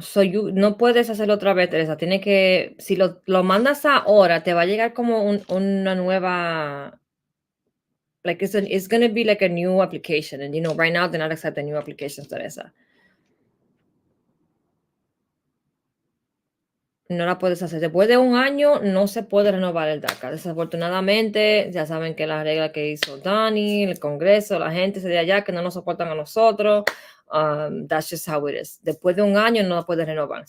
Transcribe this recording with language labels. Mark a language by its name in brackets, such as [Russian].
[Spanish] So no puedes hacerlo otra vez, Teresa. Tiene que, si lo mandas ahora, te va a llegar como una nueva. [English] Like it's gonna be like a new application, and right now they're not accepting new applications, Teresa. [Spanish] No la puedes hacer. Después de 1 año no se puede renovar el DACA. Desafortunadamente, ya saben que la regla que hizo Dani, el Congreso, la gente de allá que no nos soportan a nosotros, [English] that's just how it is. [Spanish] Después de 1 año no la puedes renovar.